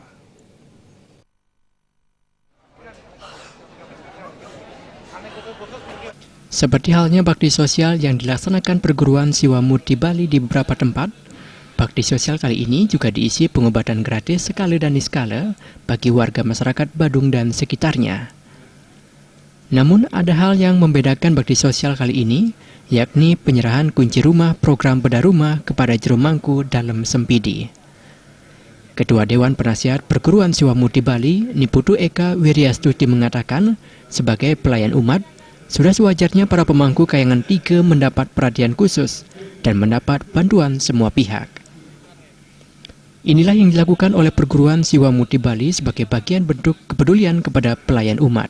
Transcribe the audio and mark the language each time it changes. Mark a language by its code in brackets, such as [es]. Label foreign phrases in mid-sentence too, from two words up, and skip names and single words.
[id] Seperti halnya bakti sosial yang dilaksanakan Perguruan Siwa Murti Bali di beberapa tempat, bakti sosial kali ini juga diisi pengobatan gratis skala dan niskala bagi warga masyarakat Badung dan sekitarnya. Namun ada hal yang membedakan bakti sosial kali ini, yakni penyerahan kunci rumah program bedah rumah kepada juru mangku dalam Sempidi. Ketua Dewan Penasihat Perguruan Siwa Murti Bali, Niputu Eka Wiryastuti mengatakan, sebagai pelayan umat, sudah sewajarnya para pemangku kayangan 3 mendapat perhatian khusus dan mendapat bantuan semua pihak. Inilah yang dilakukan oleh Perguruan Siwa Murti Bali sebagai bagian bentuk kepedulian kepada pelayan umat.